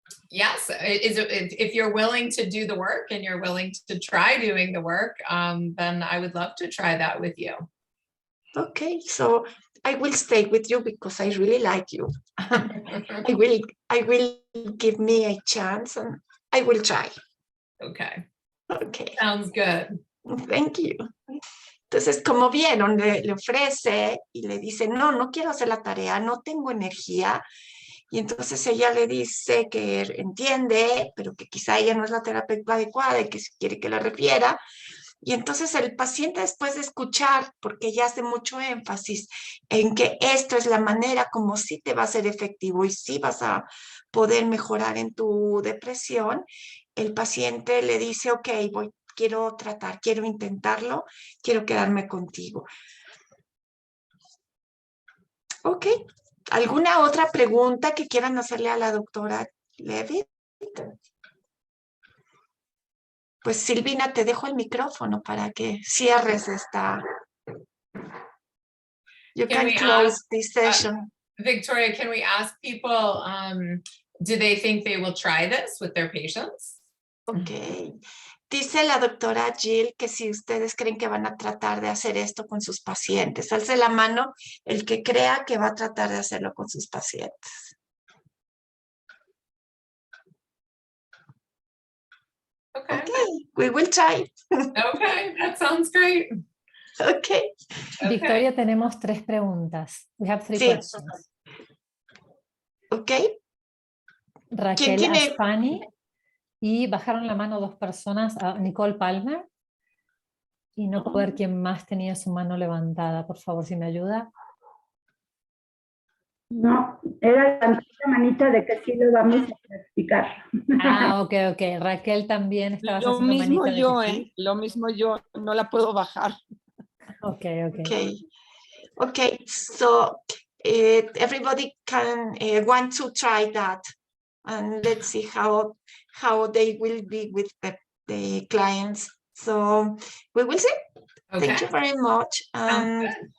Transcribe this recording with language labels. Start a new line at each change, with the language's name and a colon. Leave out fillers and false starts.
English: Yes, if you're willing to do the work and you're willing to try doing the work, then I would love to try that with you. Okay, so I will stay with you because I really like you. I will give me a chance and I will try. Okay. Okay. Sounds good. Thank you.
Spanish: Entonces, como vieron, le ofrece y le dice, no quiero hacer la tarea, no tengo energía. Y entonces ella le dice que entiende, pero que quizá ella no es la terapeuta adecuada y que si quiere que la refiera. Y entonces el paciente, después de escuchar, porque ella hace mucho énfasis en que esto es la manera como sí te va a ser efectivo y sí vas a poder mejorar en tu depresión, el paciente le dice, ok, quiero tratar, quiero intentarlo, quiero quedarme contigo. Ok. ¿Alguna otra pregunta que quieran hacerle a la doctora Levitt? Pues Silvina, te dejo el micrófono para que cierres esta.
English: You can close this session. Victoria, can we ask people Do they think they will try this with their patients? Ok.
Spanish: Dice la doctora Jill que si ustedes creen que van a tratar de hacer esto con sus pacientes, alce la mano el que crea que va a tratar de hacerlo con sus pacientes.
English: Okay. Okay, we will try. Okay, that sounds great. Okay.
Spanish: Victoria, tenemos 3 preguntas.
English: We have 3
Spanish: Sí.
English: questions. Okay.
Spanish: Raquel tiene? Aspani y bajaron la mano 2 personas, a Nicole Palmer. Y no puedo ver quién más tenía su mano levantada. Por favor, si me ayuda. No, era la manita de que sí lo vamos a practicar. Ah, ok. Raquel también estaba Lo haciendo mismo manita de yo, que sí. Lo mismo yo, no la puedo bajar. Ok.
English: Okay, so everybody can want to try that, and let's see how they will be with the clients. So we will see. Okay. Thank you very much. Sounds